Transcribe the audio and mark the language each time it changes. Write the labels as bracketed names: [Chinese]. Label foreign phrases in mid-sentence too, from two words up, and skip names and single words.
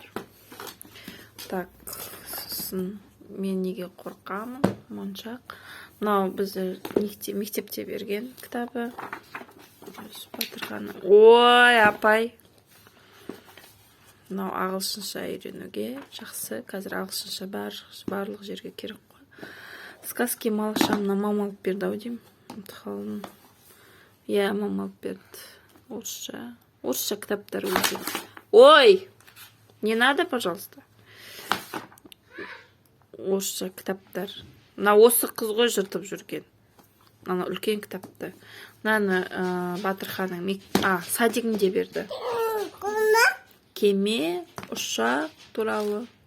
[Kazakh] Так, сосын мен неге қорқамын? Моншақ. Мынау бізді мектепте берген кітабы. Ой, апай. Мынау ағылшынша үйренуге жақсы. Қазір ағылшынша барлық жерге керек қой. [Russian] Сказки малышам [Kazakh] на мама алып берді ау деймін. Ұмытып. Иә, мама алып берді. Орысша кітаптар өте. Ой! [Russian] Не надо, пожалуйста. [Kazakh] Орысша кітаптар. Мына осы қыз ғой жыртып жүрген. Ана үлкен кітапты. Мынаны Батырханның садигінде берді. Кеме, ұшақ туралы.